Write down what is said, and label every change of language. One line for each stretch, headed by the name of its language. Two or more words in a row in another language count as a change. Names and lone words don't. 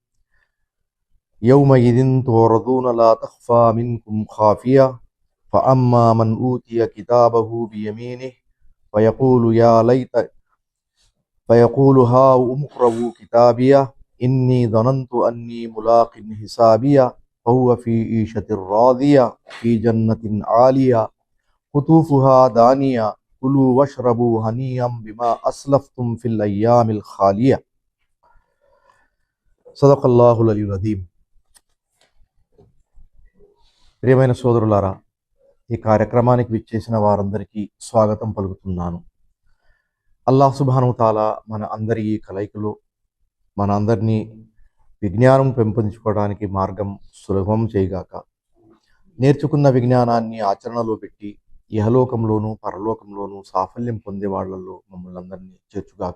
Arabic: يومئذ تعرضون لا تخفى منكم خافية فأما من أوتي كتابه بيمينه فيقول هاؤم اقرءوا كتابيه إني ظننت أني ملاق حسابيه فهو في عيشة راضية في جنة عالية قطوفها دانية كلوا واشربوا هنيئا بما أسلفتم في الأيام الخالية. صدق الله العلي العظيم.
Telugu: ప్రియమైన సోదరులారా, ఈ కార్యక్రమానికి విచ్చేసిన వారందరికీ స్వాగతం పలుకుతున్నాను.
Arabic: الله سبحانه تعالى
Telugu: మన అందరి ఈ కలయికలో మన అందరినీ విజ్ఞానం పెంపొందించుకోవడానికి మార్గం సులభం చేయగాక, నేర్చుకున్న విజ్ఞానాన్ని ఆచరణలో పెట్టి ఇహలోకంలోనూ పరలోకంలోనూ సాఫల్యం పొందే వాళ్లలో మమ్మల్ని అందరినీ చేర్చుగాక.